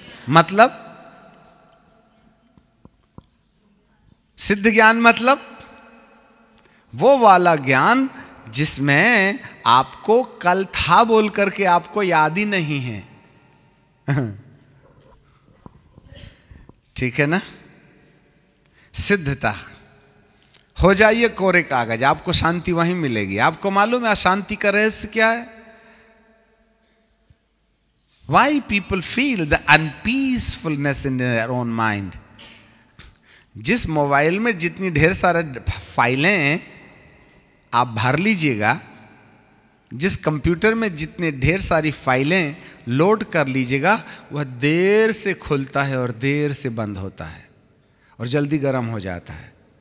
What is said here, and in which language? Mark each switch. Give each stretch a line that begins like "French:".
Hindi: मतलब सिद्ध ज्ञान मतलब वो वाला ज्ञान जिसमें आपको कल था बोल करके आपको याद ही नहीं है। ठीक है ना? सिद्धता हो जाइए कोरे कागज, आपको शांति वहीं मिलेगी। आपको मालूम है अशांति का रहस्य क्या है?
English: Why people feel the unpeacefulness in their own mind?
Hindi: जिस मोबाइल में जितनी ढेर सारे फाइलें आप भर लीजिएगा, जिस कंप्यूटर में जितने ढेर सारी फाइलें लोड कर लीजिएगा, वह देर से खुलता है और देर से बंद होता है और जल्दी गर्म हो जाता है।